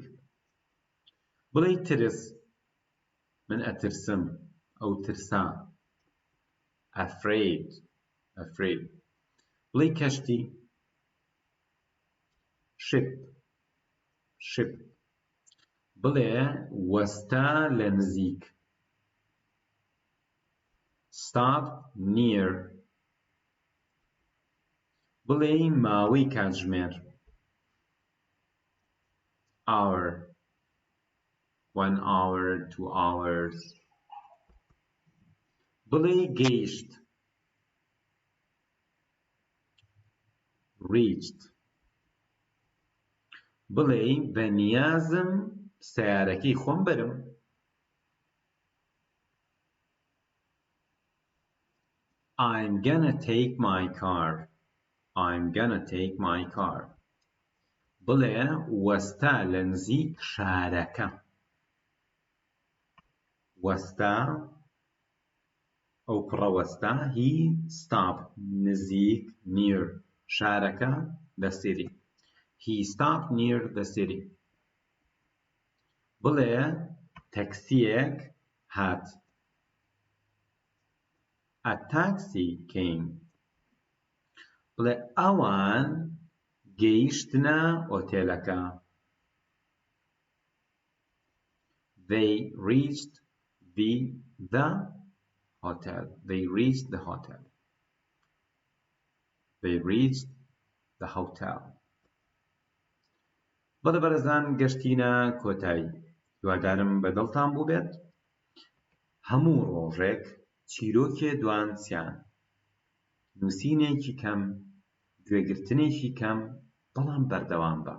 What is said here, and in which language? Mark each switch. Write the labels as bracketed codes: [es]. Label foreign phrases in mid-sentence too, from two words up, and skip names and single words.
[ckb] بڵێ ترس، من ئەترسم، ئەو ترسا. afraid. بڵێ کەشتی، ship. بڵێ وەستە لە نزیک، [en] stop near. [ckb] بڵێ ماوەی کاتژمێر، [en] hour. 1 hour 2 hours. [ckb] بڵێ گەیشت، reached. بڵێ بەنیازم سەیارەکەی خۆم بەرم، [en] I'm gonna take my car. [ckb] بڵێ وەستە لە نزیک شارەکە، وەستە ئەو پڕە وەستە، [en] he stopped نزیک near شارەکە the city. He stopped near the city. [ckb] بڵێ تەکسییەک هات، [en] a taxi came. [ckb] بڵێ ئەوان گەیشتنە ئۆتێلەکە، [en] they reached the hotel. [ckb] بەڵێ بەرەزان گەشتینە کۆتایی. هیوادارم بەدڵتان بوو بێت. هەموو ڕۆژێک چیرۆکێ دوانسیان، نووسینێکی کەم، گوێگرتنێکی کەم، بەڵام بەردەوام بە.